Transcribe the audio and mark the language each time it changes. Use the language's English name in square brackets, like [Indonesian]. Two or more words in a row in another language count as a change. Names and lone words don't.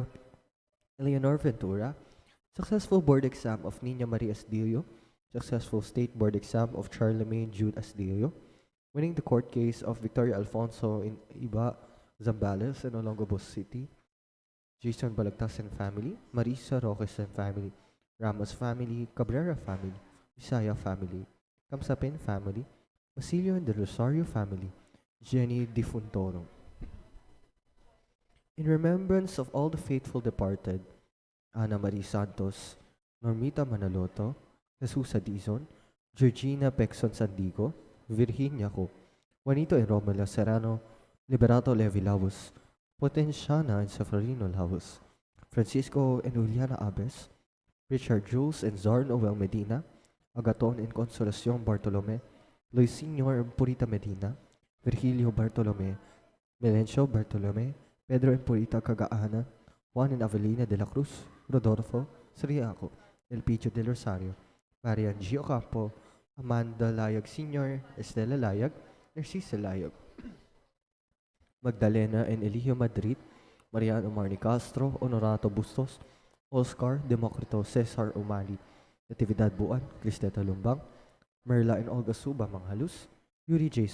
[English] Eleanor Ventura, successful board exam of Nina Marie Astillo, successful state board exam of Charlemagne Jude Astillo, winning the court case of Victoria Alfonso in Iba, Zambales, and Olongapo City, Jason Balagtas and family, Marisa Roques and family, Ramos family, Cabrera family, Visaya family, Kamsapin family, Basilio and the Rosario family, Jenny Di Funtoro. In remembrance of all the faithful departed, Ana Marie Santos, Normita Manaloto, Jesus Adizon, Georgina Pexon Sandigo, Virginia Co, Juanito and Romela Serrano, Liberato Levi Lavos, Potenciana and Seferino Lavos, Francisco and Juliana Abes, Richard Jules and Zar Noel Medina, Agaton and Consolacion Bartolome, Luis Senior and Purita Medina, Virgilio Bartolome, Melencio Bartolome, Pedro and Purita Cagaana, Juan and Avelina de la Cruz, Rodolfo Sriaco, Elpidio del Rosario, Marian Gio Campo, Amanda Layag Sr., Estela Layag, Narcisa Layag, Magdalena and Eligio Madrid, Mariano Marni Castro, Honorato Bustos, Oscar Democrito Cesar Umali, Natividad Buan, Cristeta Lumbang, Merla and Olga Suba Manghalus, Yuri J.